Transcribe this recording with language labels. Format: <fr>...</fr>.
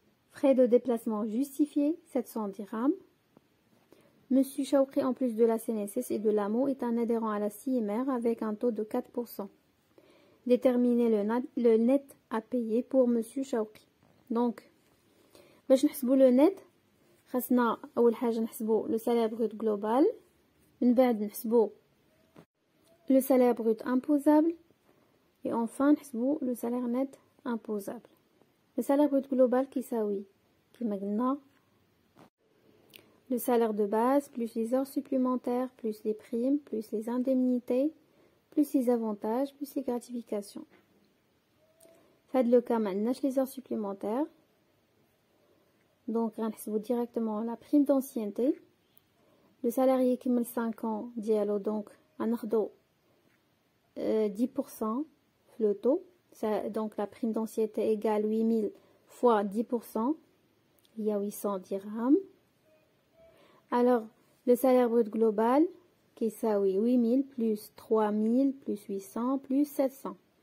<fr>Frais de déplacement justifiés 700 dirhams. Monsieur Chaouqi, en plus de la CNSS et de l'AMO, est un adhérent à la CIMR avec un taux de 4%. Déterminer le net à payer pour Monsieur Chaouqi.</fr> <ar>Donc, باش نحسبوا le net خاصنا اول حاجه نحسبوا لو سالير بروت جلوبال، من بعد نحسبوا لو سالير بروت امبوزابل، et enfin نحسبوا لو سالير نت امبوزابل.</ar> <fr>لو سالير بروت جلوبال كيساوي كما قلنا le salaire de base plus les heures supplémentaires plus les primes plus les indemnités plus les avantages plus les gratifications.</fr> <ar>في هذا لو كا ما عندناش les heures supplémentaires.</ar> <fr>Donc, on directement la prime d'ancienneté. Le salarié qui met 5 ans, donc, on a 10% le taux. Donc, la prime d'ancienneté égale 8000 fois 10%. Il y a 800 dirhams. Alors, le salaire brut global, qui est 8000 plus 3000 plus 800 plus 700.</fr>